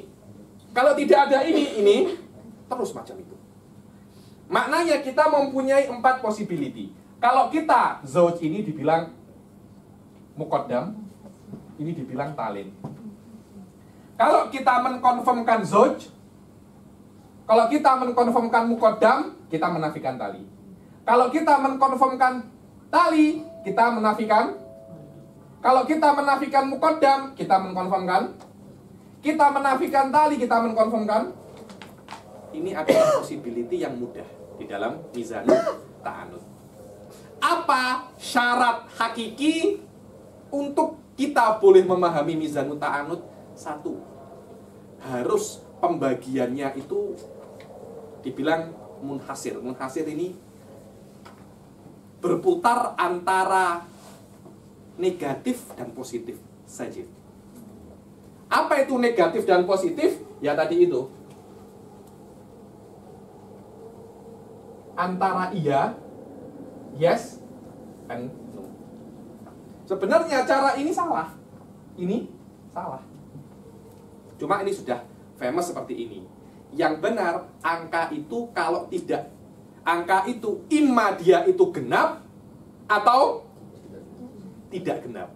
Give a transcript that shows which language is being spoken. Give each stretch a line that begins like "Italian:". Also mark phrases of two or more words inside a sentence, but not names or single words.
Indonesian: Kalau tidak ada ini. Terus macam itu. Maknanya kita mempunyai 4 possibility. Kalau kita zauj ini dibilang muqaddam, ini dibilang talin. Kalau kita mengkonfirmkan zauj, kalau kita mengkonfirmkan muqaddam, kita menafikan tali. Kalau kita mengkonfirmkan tali, kita menafikan. Kalau kita menafikan muqaddam, kita mengkonfirmkan. Kita menafikan tali, kita mengkonfirmkan. Ini adalah possibility yang mudah di dalam
Arabic: mizanut ta'anud.
Indonesian: Apa syarat hakiki untuk kita boleh memahami
Arabic: mizanut ta'anud?
Indonesian: 1. harus pembagiannya itu dibilang munhasir. Munhasir ini berputar antara negatif dan positif saja. Apa itu negatif dan positif? Ya tadi itu. Antara iya,
English: yes, and no.
Indonesian: Sebenarnya cara ini salah. Ini salah. Cuma ini sudah famous seperti ini. Yang benar, angka itu kalau tidak, angka itu imma dia itu genap atau tidak genap.